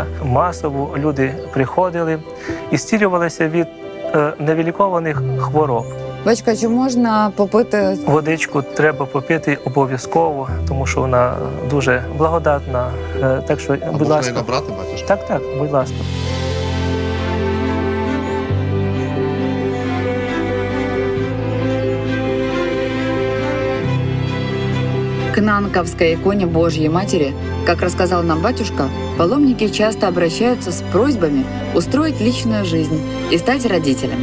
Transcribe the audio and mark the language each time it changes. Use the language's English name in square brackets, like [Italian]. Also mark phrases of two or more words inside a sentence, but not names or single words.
[Ukrainian] Масово люди приходили і зцілювалися від невилікованих хвороб. Батюшка, чи можна попити? Водичку треба попити обов'язково, тому що вона дуже благодатна. Так що, будь ласка. Набрати, батюшка? Так, будь ласка. [Russian] К Нанковской иконе Божьей Матери, как рассказал нам батюшка, паломники часто обращаются с просьбами устроить личную жизнь и стать родителями.